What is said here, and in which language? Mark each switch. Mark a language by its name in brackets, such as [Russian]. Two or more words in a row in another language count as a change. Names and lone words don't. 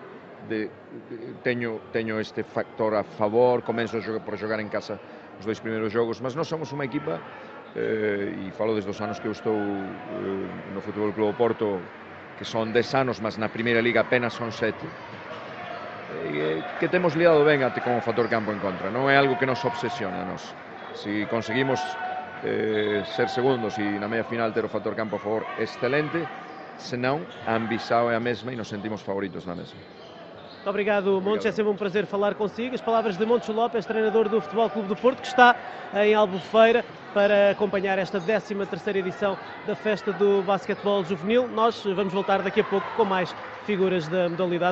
[Galician] Teño este factor a favor, comenzo por xogar en casa os 2 primeiros xogos, mas non somos unha equipa, e falo desde os anos que eu estou no Fútbol Club Porto, que son 10 anos, mas na Primeira Liga apenas son 7, que temos liado ben até con o factor campo en contra. Non é algo que nos obsesiona a nos. Si conseguimos ser segundos e na media final ter o factor campo a favor, excelente, senón a ambição é a mesma e nos sentimos favoritos na mesma. [Portuguese] Muito obrigado, Montes. É sempre um prazer falar consigo. As palavras de Montes Lopes, treinador do Futebol Clube do Porto, que está em Albufeira para acompanhar esta 13ª edição da Festa do Basquetebol Juvenil. Nós vamos voltar daqui a pouco com mais figuras da modalidade.